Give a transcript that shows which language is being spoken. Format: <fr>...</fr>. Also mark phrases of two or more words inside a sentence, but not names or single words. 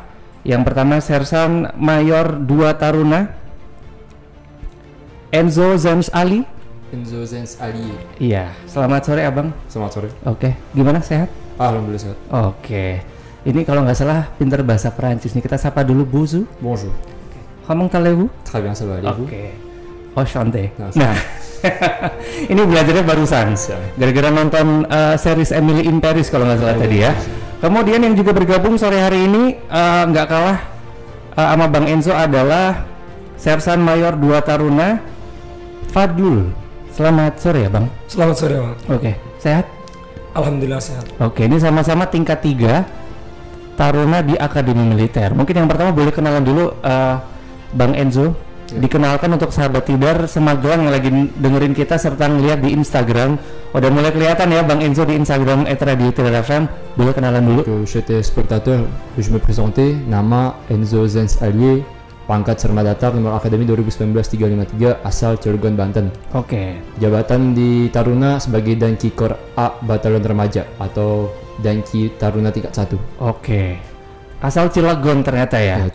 <id>Yang pertama Sersan Mayor 2 Taruna Enzo Zens Ali. Enzo Zens Ali. Iya, selamat sore abang. Selamat sore. Oke, gimana, sehat? Alhamdulillah sehat. Oke, ini kalau nggak salah pinter bahasa Perancis nih. Kita sapa dulu Buzu.</id> <fr>Bonjour. Comment allez-vous? Très bien, ça va, allez-vous?</fr> <id>Oke. Enchanté. Nah, Nah, ini belajarnya barusan. Gara-gara nonton series Emily in Paris kalau nggak salah tadi ya. Kemudian yang juga bergabung sore hari ini nggak kalah sama Bang Enzo adalah Sersan Mayor 2 Taruna Fadlul. Selamat sore ya Bang. Selamat sore Bang. Oke, sehat? Alhamdulillah sehat. Oke, ini sama-sama tingkat 3 Taruna di Akademi Militer. Mungkin yang pertama boleh kenalan dulu Bang Enzo. Dikenalkan untuk sahabat Tidar Semagelang yang lagi dengerin kita serta ngeliat di Instagram. Udah mulai kelihatan ya Bang Enzo di Instagram @radio_tidar_fm. Boleh kenalan dulu.</id> <fr>Je suis spectateur, je me présenter,</fr> <id>nama Enzo Zens Ali, pangkat Serma Datar, nomor Akademi 2019-353, asal Cilegon, Banten. Oke. Jabatan di Taruna sebagai Danki Kor A Batalion Remaja atau Danki Taruna tingkat 1. Oke. Asal Cilegon ternyata ya.</id>